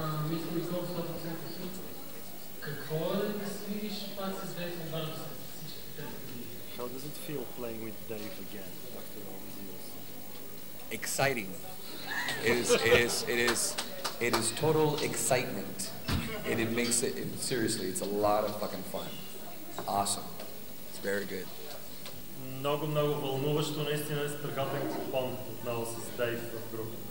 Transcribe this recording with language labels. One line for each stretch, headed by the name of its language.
Bulgarian: Мисля, Никол, 100% какво е да свириш пак с Дейв Ломбардо с всичките тези години?
English: How does it feel playing with Dave again after all these years? Exciting. It is total excitement. And it makes it, seriously, it's a lot of fucking fun. Awesome. It's very good.
Bulgarian: Много вълнуващо, наистина е страхотен купон отново с Дейв в група.